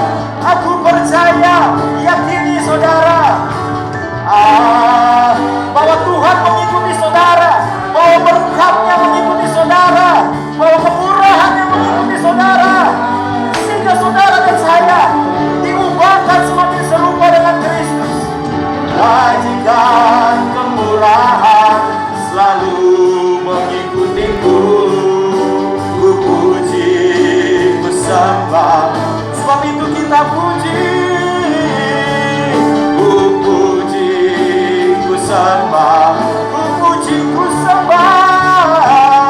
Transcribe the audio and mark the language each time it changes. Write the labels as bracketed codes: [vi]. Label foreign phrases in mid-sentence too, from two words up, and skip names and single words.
[id] Aku percaya, yakini saudara, bahwa Tuhan mengikuti saudara, bahwa berkat-Nya mengikuti saudara, bahwa kemurahan-Nya mengikuti saudara, sehingga saudara dan saya diubahkan semakin serupa dengan Kristus. Kebajikan, kemurahan selalu mengikutiku. Ku puji, ku sembah. Sebab itu kita puji, ku puji, ku sembah, ku puji, ku sembah.